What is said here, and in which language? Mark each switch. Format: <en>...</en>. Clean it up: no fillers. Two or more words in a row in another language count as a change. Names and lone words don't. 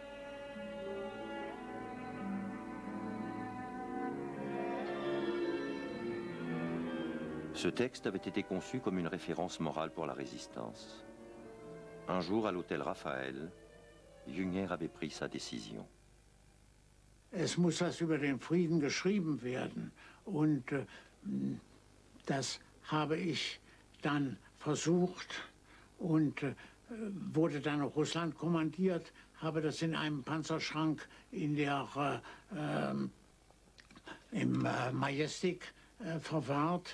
<fr>Ce texte avait été conçu comme une référence morale pour la résistance. Un jour, à l'hôtel Raphaël, Junger avait pris sa décision.</fr> <de>Es muss was über den Frieden geschrieben werden. Und das habe ich dann versucht und wurde dann nach Russland kommandiert, habe das in einem Panzerschrank in der, im Majestic verwahrt.</de>